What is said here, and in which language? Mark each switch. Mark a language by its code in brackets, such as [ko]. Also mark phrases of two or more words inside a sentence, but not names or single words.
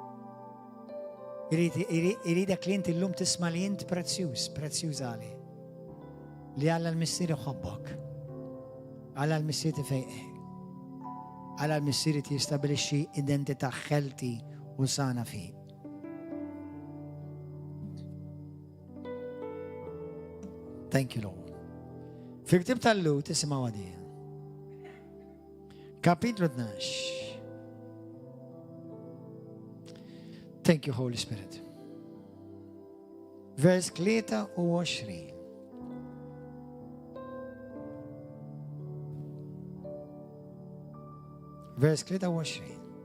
[mt] Iridek li inti llum tisma' li int prezzjuż għali. Li Alla l-Missier iħobbok. Alla l-Missier tifejqek. Alla l-Missier jistabilixxi identità ħelti u sana fih. [en] Thank you, Lord. [mt] Fil-Ktieb tal-Lut isimgħu għadija. Kapitlu 12. [en] Thank you, Holy Spirit. [mt] Vers 23. Vers 23.